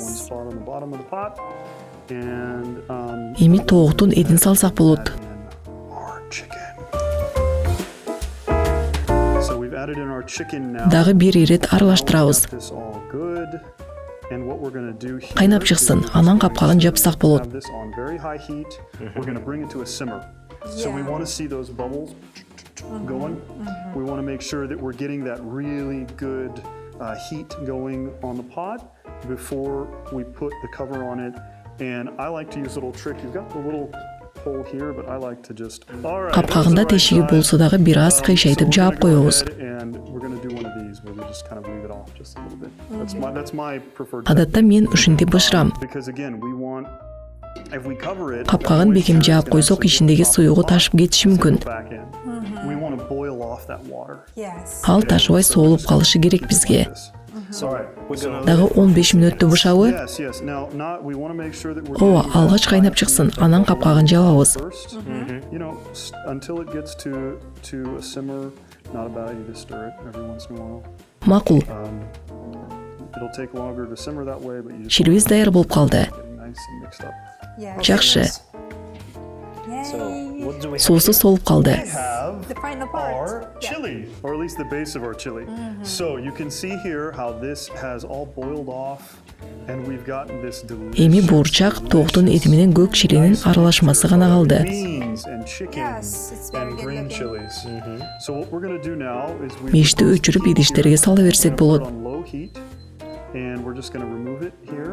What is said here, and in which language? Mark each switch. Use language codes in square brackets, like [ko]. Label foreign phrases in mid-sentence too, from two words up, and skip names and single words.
[ky] Эми тооктун этин салсак болот. Дагы бир ирет аралаштырабыз. Кайнап чыксын, анан капкагын жапсак болот. [en] So we want to see those bubbles going. We want to make sure that we're getting that really good heat going on the pot before we put the cover on it. And I like to use a little trick. You've got the little hole here, but I like to just. [ky] Капкагында тешиги болсо дагы бир аз кыйшайтып жаап коебуз. [en] And we're going to do one of these where we just kind of leave it off just a little bit. That's my preferred. [ky] Адатта мен ушинтип бышырам. [en] Because again, we want. [ky] Капкагын бекем жаап койсок, ичиндеги суюгу ташып кетиши мүмкүн. Ал ташыбай соолуп калышы керек бизге. Дагы 15 мүнөттө бышабы. Ооба, алгач кайнап чыксын, анан капкагын жабабыз. Макул. Чилибиз даяр болуп калды. Жакшы. Соусу солуп калды. [en] The final part. Chili, or at least the base of our chili. So you can see here how this has all boiled off, and we've gotten this delicious. [ky] Эми бурчак, тооктун эти менен көк чилинин аралашмасы гана калды. [en] Beans and chicken and green chilies. So what we're going to do now is we. [ky] Мешти өчүрүп идиштерге сала берсек болот. [en] On low heat, and we're just going to remove it here.